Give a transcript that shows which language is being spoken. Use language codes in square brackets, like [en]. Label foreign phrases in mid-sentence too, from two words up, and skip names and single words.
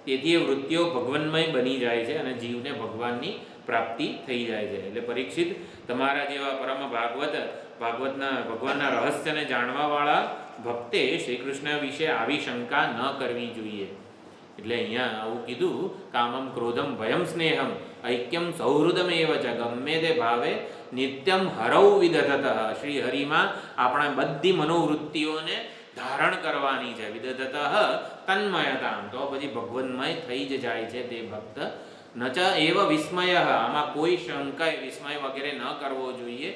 [gu] તેથી એ વૃત્તિઓ ભગવન્મય બની જાય છે અને જીવને ભગવાનની પ્રાપ્તિ થઈ જાય છે. એટલે પરીક્ષિત, તમારા જેવા પરમ ભગવાનના રહસ્યને જાણવાવાળા ભક્તે શ્રી કૃષ્ણ વિશે આવી શંકા ન કરવી જોઈએ. એટલે અહીંયા આવું કીધું, [sa] कामम क्रोधम भयम स्नेहम ऐक्यम सौहृदमेव च [gu] ગમે તે ભાવે [sa] नित्यम हरौ विदधत. [gu] શ્રી હરિમાં આપણા બધી મનોવૃત્તિઓને ધારણ કરવાની છે. [sa] विदधत तन्मयताम, [gu] તો પછી ભગવન્મય થઈ જ જાય છે તે ભક્ત. [sa] न च एव विस्मय, [gu] આમાં કોઈ શંકા વિસ્મય વગેરે ન કરવો જોઈએ.